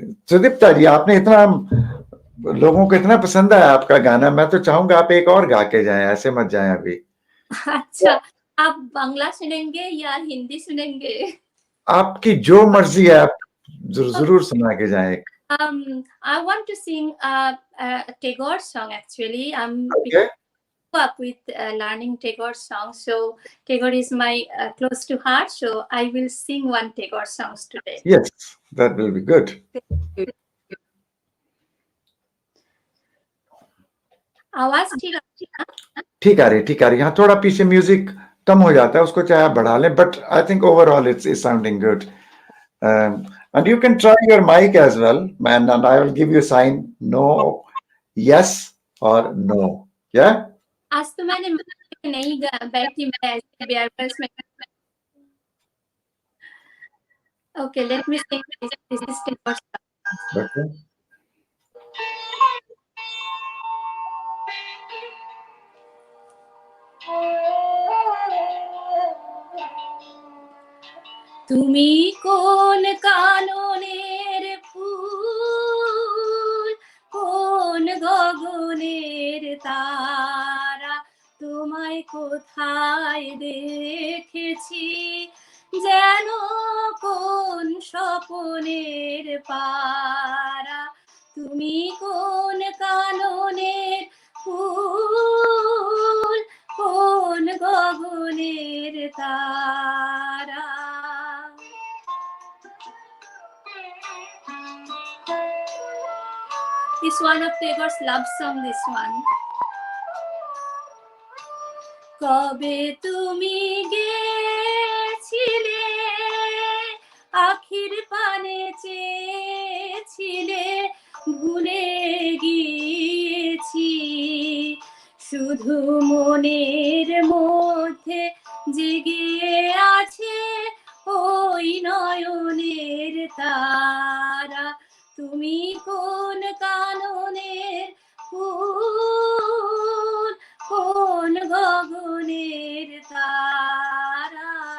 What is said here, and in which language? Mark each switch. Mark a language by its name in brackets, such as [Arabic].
[Hindi] सुदीप्ता जी, आपने इतना, लोगों को इतना पसंद आया आपका गाना. मैं तो चाहूंगा आप एक और गा के जाएं, ऐसे मत जाएं अभी. अच्छा, आप बांग्ला सुनेंगे या हिंदी सुनेंगे? आपकी जो मर्जी है, आप जरूर सुना के जाएं. [English] I want to sing a Tagore song. Actually, I'm Okay. up with learning Tagore song. So Tagore is my close to heart. So I will sing one Tagore songs today. Yes, that will be good. [Hindi] आवाज ठीक है? ठीक आ रही. हाँ, थोड़ा पीछे music कम हो जाता है, उसको चाहे आप बढ़ा लें, [English] But I think overall it's sounding good. And you can try your mic as well, man, and I will give you a sign, no, yes or no. Yeah? [Hindi] आज तो मैंने नहीं बैठी, मैं ऐसे बेयरबल्स में. [English] Okay, let me sing this is Tagore song. Okay. [Bangla] তুমি কোন কাননের ফুল কোন গগনের তারা তোমায় কোথায় দেখেছি যেন কোন স্বপনের পারা তুমি কোন কাননের ফুল কোন গগনের তারা. [English] This one of Tagore's love song, this one. [Bangla] কবে তুমি গেছিলে আখির পানে চেয়েছিলে ভুলে গিয়েছি শুধু মনের মধ্যে জেগে আছে ওই নয়নের তারা তুমি কোন কাননের ফুল কোন গগনের তারা.